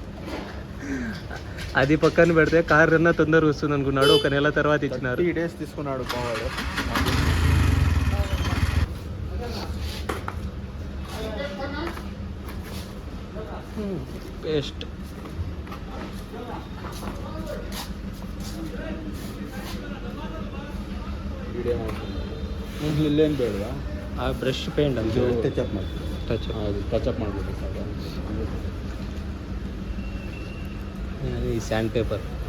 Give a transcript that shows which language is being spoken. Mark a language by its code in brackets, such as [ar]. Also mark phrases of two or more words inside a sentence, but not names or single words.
[te] అది పక్కన పెడితే కార్ అన్నా తొందరగా వస్తుంది అనుకున్నాడు, 1 నెల తర్వాత ఇచ్చినారు. 3 days తీసుకున్నాడు పోవాడు. పేస్ట్ [kn] ಇಲ್ಲೇನು ಬೇಡವಾ? ಆ [en] brush paint [kn] ಅಂತ ಟಚಪ್ ಮಾಡಿ ಟಚಪ್ ಮಾಡಿಬಿಟ್ಟು ಸಾಕು. ಈ [en] sand paper.